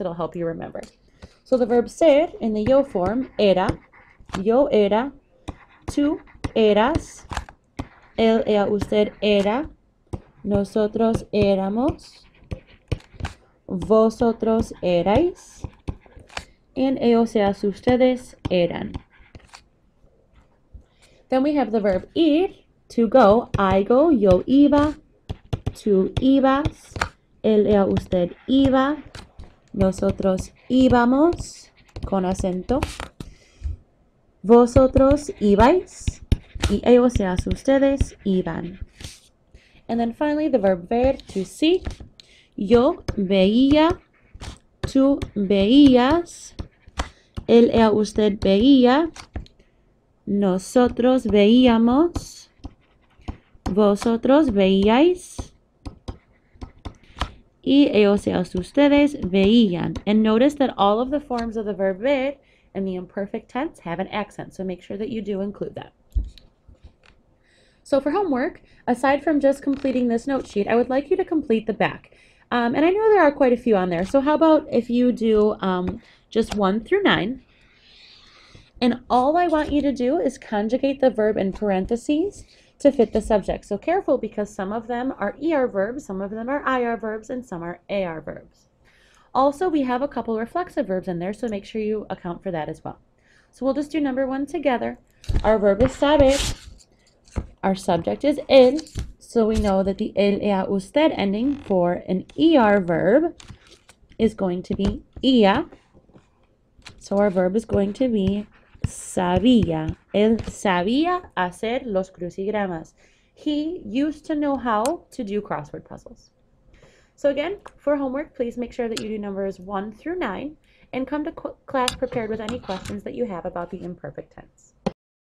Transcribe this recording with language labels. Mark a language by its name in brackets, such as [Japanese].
[English] It'll help you remember. So the verb ser in the yo form, [Spanish] era, yo era, tú eras, él, ella, usted era, nosotros éramos, vosotros erais, and ellos, ellas, ustedes eran. [English] Then we have the verb ir, to go. I go, [Spanish] yo iba, tú ibas, él, ella, usted iba, nosotros íbamos, con acento, vosotros ibais, y ellos, ellas, ustedes iban. [English] And then finally the verb ver, to see. [Spanish] Yo veía, tú veías, él, ella, usted veía, nosotros veíamos, vosotros veíais, y ellos, ellas, ustedes veían. [English] And notice that all of the forms of the verb ver in the imperfect tense have an accent, so make sure that you do include that. So for homework, aside from just completing this note sheet, I would like you to complete the back. And I know there are quite a few on there, so how about if you do just 1 through 9, and all I want you to do is conjugate the verb in parentheses to fit the subject. So careful, because some of them are ER verbs, some of them are IR verbs, and some are AR verbs. Also, we have a couple reflexive verbs in there, so make sure you account for that as well. So we'll just do number 1 together. Our verb is saber. Our subject is él, so we know that the [Spanish] él, ella, usted [English] ending for an ER verb is going to be ia. So our verb is going to be sabía. [Spanish] Él sabía hacer los crucigramas. [English] He used to know how to do crossword puzzles. So again, for homework, please make sure that you do numbers 1 through 9 and come to class prepared with any questions that you have about the imperfect tense.